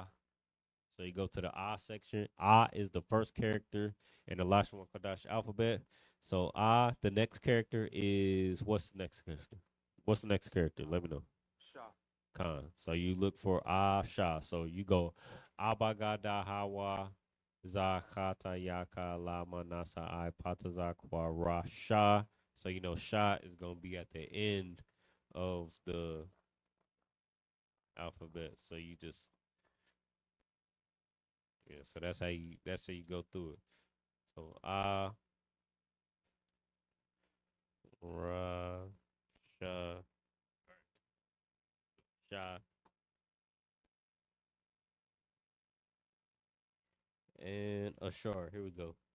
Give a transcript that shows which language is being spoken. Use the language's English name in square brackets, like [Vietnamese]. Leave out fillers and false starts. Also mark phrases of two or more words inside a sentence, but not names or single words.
[English] So you go to the Ah section. Ah is the first character in the Lashawan Qadash alphabet. So the next character is, what's the next character? What's the next character? Let me know. Shop. Khan. So you look for Sha. So you go Abagada Hawa Zakata Yaka Lama Nasa I Patazakwa Ra Sha. So you know Sha is gonna be at the end of the alphabet. So you just, yeah, so that's how you go through it. So Ra Sha Sha and Ashar. Here we go.